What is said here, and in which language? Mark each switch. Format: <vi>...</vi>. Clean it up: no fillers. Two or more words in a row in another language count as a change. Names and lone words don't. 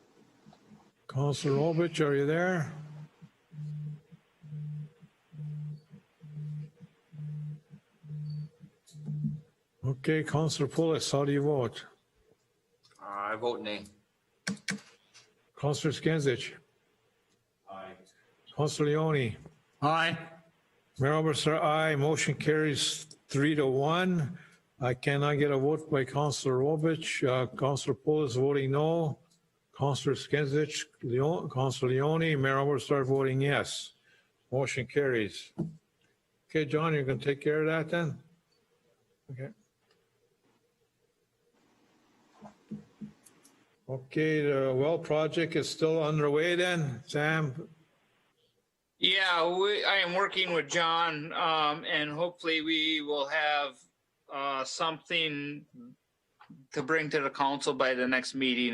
<en>Councilor Obich, are you there? Okay, Councilor Pulis, how do you vote? I vote nay. Councilor Skinsich? Aye. Councilor Leone? Aye. Mayor Oberstar, aye. Motion carries 3-1. I cannot get a vote by Councilor Robich. Councilor Pulis voting no. Councilor Skinsich, Councilor Leone, Mayor Oberstar voting yes. Motion carries. Okay, John, you're going to take care of that then? Okay. Okay, the well project is still underway then, Sam? Yeah, I am working with John, and hopefully we will have something to bring to the council by the next meeting.</en>